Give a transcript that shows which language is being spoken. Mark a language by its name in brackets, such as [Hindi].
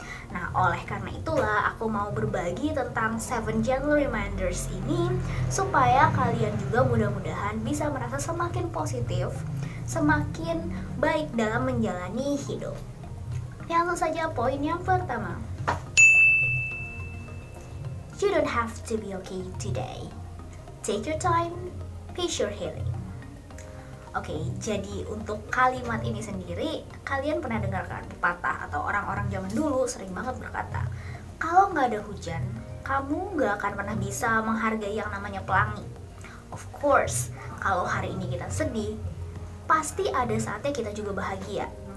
[Indonesian] Nah, oleh karena itulah aku mau berbagi tentang 7 gentle reminders ini supaya kalian juga mudah-mudahan bisa merasa semakin positif, semakin baik dalam menjalani hidup. Langsung saja poin yang pertama. [English] You don't have to be okay today. Take your time, pace your healing. [Indonesian] Oke, jadi untuk kalimat ini sendiri, kalian pernah dengarkan pepatah atau orang-orang zaman dulu sering banget berkata, kalau nggak ada hujan, kamu nggak akan pernah bisa menghargai yang namanya pelangi. [English] Of course, [Indonesian] kalau hari ini kita sedih, pasti ada saatnya kita juga bahagia.